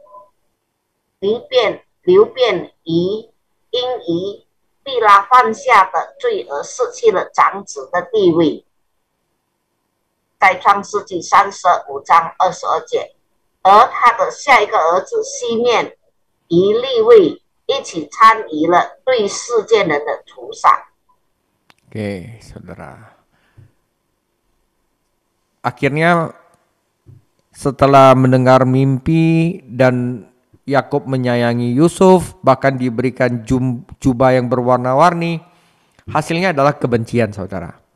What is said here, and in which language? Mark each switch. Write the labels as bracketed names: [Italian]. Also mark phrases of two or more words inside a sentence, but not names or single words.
[Chinese] 流便因于毕拉犯下的罪而失去了长子的地位，在创世纪35章22节。而他的下一个儿子西面与利未一起参与了对世界人的屠杀。 [Indonesian] Oke, saudara. Akhirnya setelah mendengar mimpi dan Yakub menyayangi Yusuf, bahkan diberikan jubah yang berwarna-warni, hasilnya adalah kebencian, saudara.